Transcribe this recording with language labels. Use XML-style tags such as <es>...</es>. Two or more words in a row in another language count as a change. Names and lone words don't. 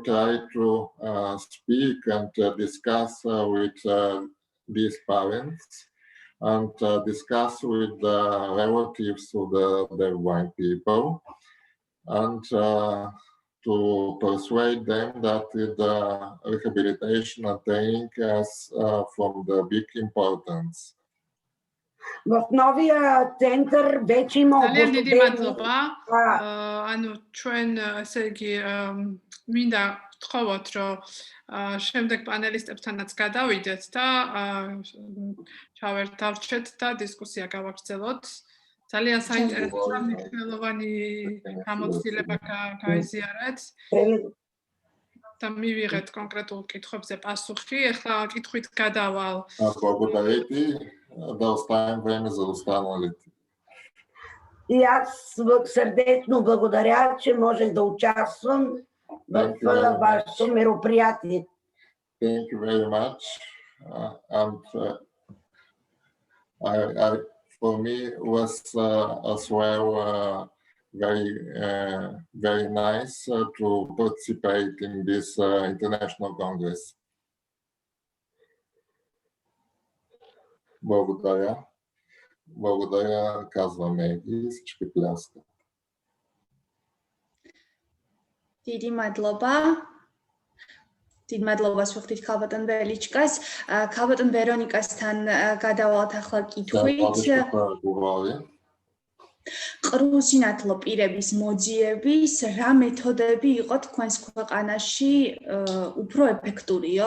<en>try to speak and discuss with these parents and discuss with the relatives of the deafblind people, and to persuade them that the rehabilitation and training is from the big importance.</en> <bg>В новия център вече има</bg> <ka>ანუ ჩვენ ესე იგი მინდა ვთხოვოთ რომ შემდეგ პანელისტებთანაც გადავიდეთ და ჩავერთავჩეთ და დისკუსია გავაგრძელოთ. ძალიან საინტერესო და მნიშვნელოვანი გამოცდილება გაიზიარეთ და მივიღეთ კონკრეტულ კითხვებზე პასუხი. ეხლა კითხვით გადავალ.</ka> <bg>Да оставим време за останалите. И аз сърдечно благодаря, че можех да участвам в вашето мероприятие.</bg> <en>Thank you very much. And for me it was as well very nice to participate in this international congress.</en> <bg>Благодаря. Благодаря, казваме и всички пляскат.</bg> <ka>დიდი მადლობა. დიდ მადლობას ვუხდით ქალბატონ ველიჩკას. ქალბატონ ვერონიკასთან გადავალთ ახლა კითხვით. ყრუზინათლო პირების მოძიების რა მეთოდები იყო თქვენს ქვეყანაში უფრო ეფექტურიო?</ka>